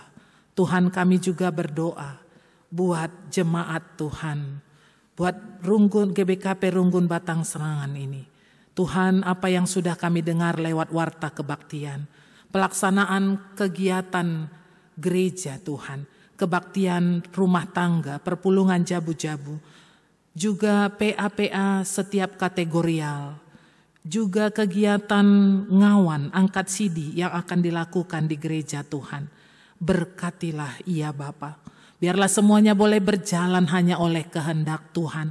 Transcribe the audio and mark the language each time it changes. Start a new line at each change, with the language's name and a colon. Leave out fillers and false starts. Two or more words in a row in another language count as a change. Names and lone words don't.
Indonesian: Tuhan, kami juga berdoa buat jemaat Tuhan, buat Runggun GBKP Runggun Batang Serangan ini. Tuhan, apa yang sudah kami dengar lewat warta kebaktian, pelaksanaan kegiatan gereja Tuhan, kebaktian rumah tangga,
Batak Karo: perpulungan jabu-jabu,
Indonesian: juga PA-PA setiap kategorial, juga kegiatan ngawan, angkat sidi yang akan dilakukan di gereja Tuhan. Berkatilah ia Bapa. Biarlah semuanya boleh berjalan hanya oleh kehendak Tuhan.